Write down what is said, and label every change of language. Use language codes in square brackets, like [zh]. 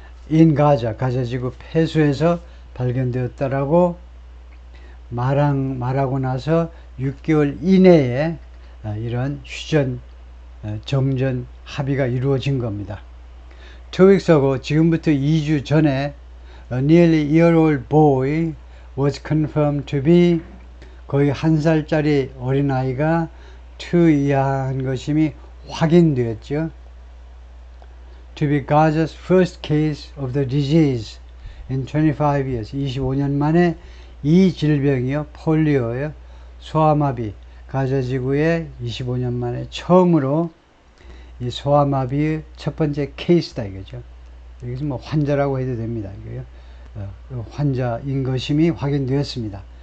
[ko] in 가자지구 폐수에서 발견되었다라고 말하고 나서 6개월 이내에 이런 휴전, 정전 합의가 이루어진 겁니다. [en] 2weeks ago, [ko] 지금부터 2주 전에 [en] a nearly year-old boy was confirmed to be, [ko] 거의 1살짜리 어린아이가 2 이하한 것임이 확인되었죠. [en] To be Gaza's first case of the disease in 25 years. [ko] 25년 만에 이 질병이요, 폴리오요, 소아마비, 가자 지구에 25년 만에 처음으로 이 소아마비의 첫 번째 케이스다 이거죠. 여기서 뭐 환자라고 해도 됩니다. 이거요. 환자인 것임이 확인되었습니다.